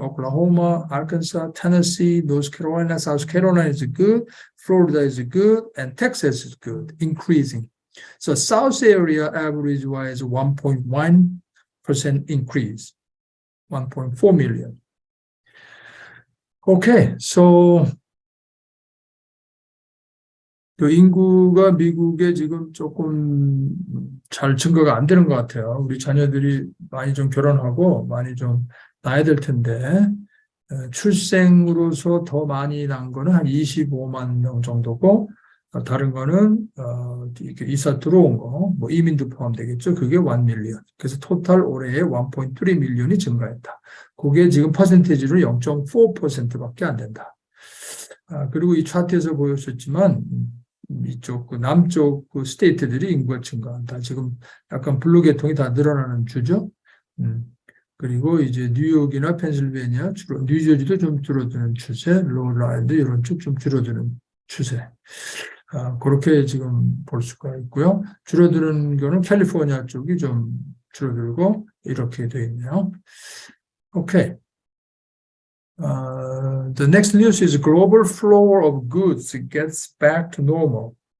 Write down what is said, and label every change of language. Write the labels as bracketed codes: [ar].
[en] Oklahoma, Arkansas, Tennessee, North Carolina, South Carolina is good, Florida is good, and Texas is good, increasing. So South area average-wise 1.1% increase, 1.4 million. [ko] Okay, so 인구가 미국에 지금 조금 잘 증가가 안 되는 것 같아요. 우리 자녀들이 많이 좀 결혼하고 많이 좀 낳아야 될 텐데, 출생으로서 더 많이 난 거는 한 25만 명 정도고, 다른 거는 이렇게 이사 들어온 거, 뭐 이민도 포함되겠죠. 그게 1 밀리언. 그래서 토탈 올해에 1.3 밀리언이 증가했다. 그게 지금 퍼센테이지로 0.4%밖에 안 된다. 그리고 이 차트에서 보였었지만 이쪽 그 남쪽 그 스테이트들이 인구가 증가한다. 지금 약간 블루 계통이 다 늘어나는 주죠. 그리고 이제 뉴욕이나 펜실베니아, 뉴저지도 좀 줄어드는 추세, 롤라인드 이런 쪽 좀 줄어드는 추세. 그렇게 지금 볼 수가 있고요. 줄어드는 거는 캘리포니아 쪽이 좀 줄어들고 이렇게 되어 있네요. 오케이. [en] The next news is global flow of goods gets back to normal.